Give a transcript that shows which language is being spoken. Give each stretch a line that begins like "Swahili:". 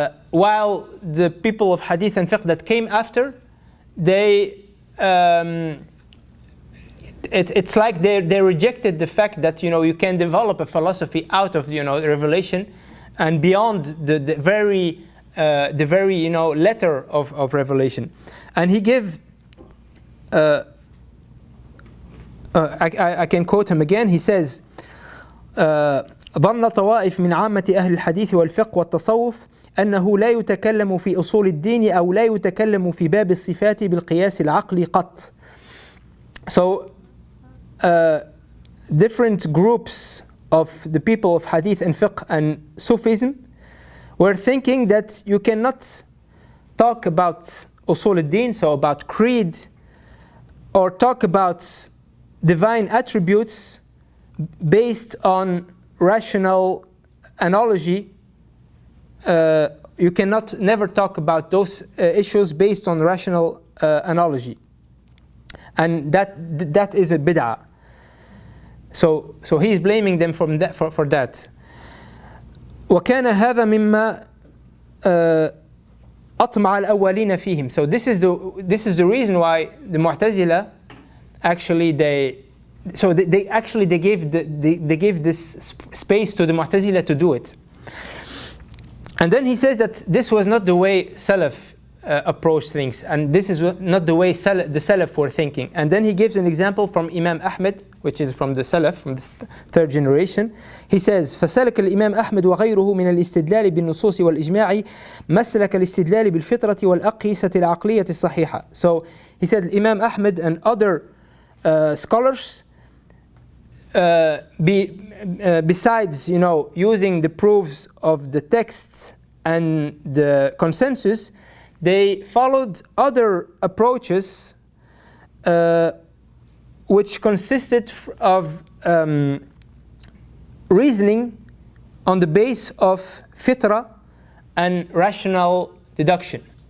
English: While the people of hadith and fiqh that came after, it's like they rejected the fact that you can develop a philosophy out of revelation and beyond the very letter of revelation. And he gave I can quote him again. He says
Arabic: ظن طوائف من عامة أهل الحديث والفقه والتصوف أنه لا يتكلم في أصول الدين أو لا يتكلم في باب الصفات بالقياس العقلي قط.
English: So different groups of the people of hadith and fiqh and Sufism were thinking that you cannot talk about usul al-din, so about creed, or talk about divine attributes based on rational analogy. You cannot never talk about those issues based on rational analogy, and that is a bid'ah. So he's blaming them from that for that.
Arabic: وكان هذا مما أطمع الأولين فيهم.
English: So this is the reason why the Mu'tazila actually they gave this space to the Mu'tazila to do it. And then he says that this was not the way Salaf approached things, and this is not the way the Salaf were thinking. And then he gives an example from Imam Ahmed, which is from the Salaf, from the third generation. He says,
Arabic: فسلك الإمام أحمد وغيره من الاستدلال بالنصوص والإجماع مسلك الاستدلال بالفطرة والأقيسة العقلية الصحيحة.
English: So he said Imam Ahmed and other scholars, besides using the proofs of the texts and the consensus, they followed other approaches which consisted of reasoning on the base of fitra and rational deduction.